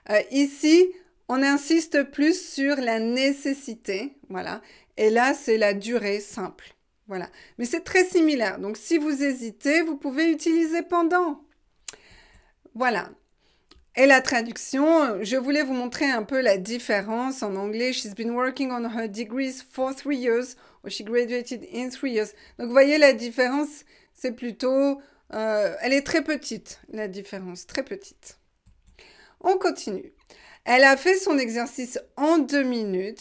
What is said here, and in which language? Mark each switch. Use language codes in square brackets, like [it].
[fr] Ici, on insiste plus sur la nécessité, voilà. Et là, c'est la durée simple, voilà. Mais c'est très similaire. Donc, si vous hésitez, vous pouvez utiliser pendant. Voilà. Et la traduction, je voulais vous montrer un peu la différence en anglais. [en] She's been working on her degrees for 3 years, or she graduated in 3 years. [fr] Donc, vous voyez la différence, c'est plutôt... elle est très petite, la différence, très petite. On continue. Elle a fait son exercice en 2 minutes.